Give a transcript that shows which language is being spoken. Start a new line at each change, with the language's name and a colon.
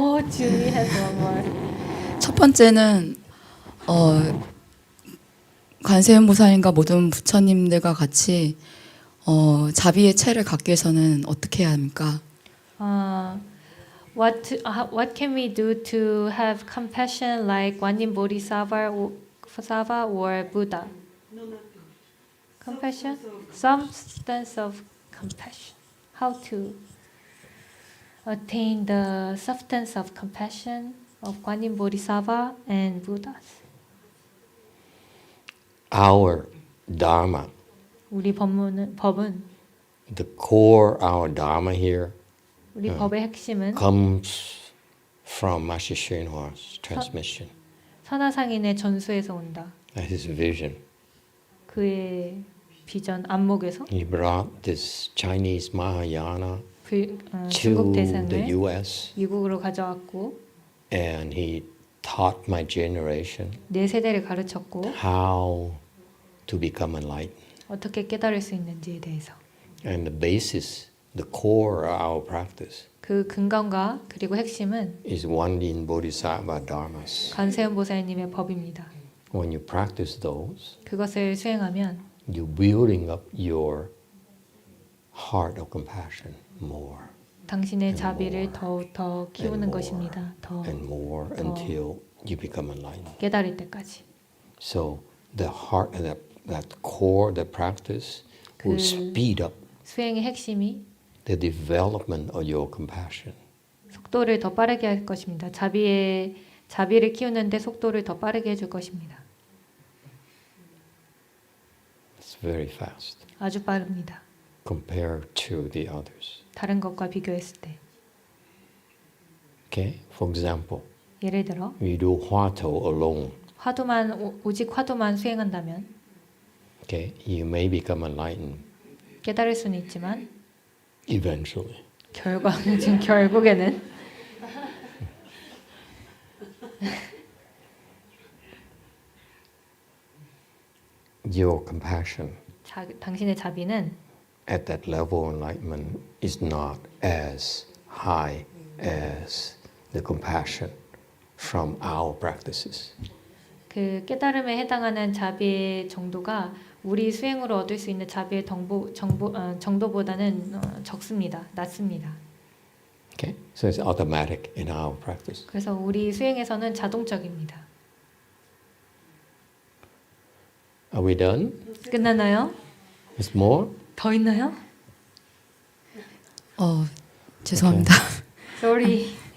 English: Julie has one more.
Korean: 첫 번째는 관세음보살님과 모든 부처님들과 같이 자비의 체를 갖기 위해서는 어떻게 해야 합니까?
English: What can we do to have compassion like GuanYin Bodhisattva or Buddha? Compassion? Substance of compassion. How to attain the substance of compassion of GuanYin Bodhisattva and Buddhas. Our Dharma,
Korean: 우리 법은
English: the core of our Dharma here,
Korean: 우리 법의 핵심은
English: comes from Master YongHua's transmission.
Korean: 선화상인의 전수에서 온다.
English: That's his vision.
Korean: 그의 비전 안목에서
English: He brought this Chinese Mahayana
Korean: 중국
English: to the
Korean: 대상을
English: U.S.
Korean: 미국으로 가져왔고
English: and he taught my generation
Korean: 네 세대를 가르쳤고
English: how to become enlightened.
Korean: 어떻게 깨달을 수 있는지에 대해서
English: And the basis, the core of our practice
Korean: 그 근간과 그리고 핵심은
English: is GuanYin Bodhisattva Dharmas.
Korean: 관세음 보살님의 법입니다.
English: When you practice those,
Korean: 그것을 수행하면
English: you're building up your heart of compassion more
Korean: 당신의 자비를 더욱더 키우는 것입니다. 더
English: and more until you become enlightened.
Korean: 깨달을 때까지.
English: So the heart, that core, the practice will speed up
Korean: 수행의 핵심이
English: the development of your compassion.
Korean: 속도를 더 빠르게 할 것입니다. 자비를 키우는데 속도를 더 빠르게 해줄 것입니다.
English: It's very fast
Korean: 아주 빠릅니다.
English: compared to the others.
Korean: 다른 것과 비교했을 때.
English: Okay? For example,
Korean: 예를 들어
English: we do Huato alone.
Korean: 오직 화두만 수행한다면
English: Okay? You may become enlightened
Korean: 깨달을 수는 있지만
English: eventually.
Korean: 결국에는
English: Your compassion
Korean: 당신의 자비는
English: at that level of enlightenment is not as high as the compassion from our practices.
Korean: 그 깨달음에 해당하는 자비의 정도가 우리 수행으로 얻을 수 있는 자비의 정도보다는 적습니다. 낮습니다.
English: Okay? So it's automatic in our practice.
Korean: 그래서 우리 수행에서는 자동적입니다.
English: Are we done?
Korean: 끝났나요?
English: There's more?
Korean: 더 있나요? 죄송합니다.
English: Sorry.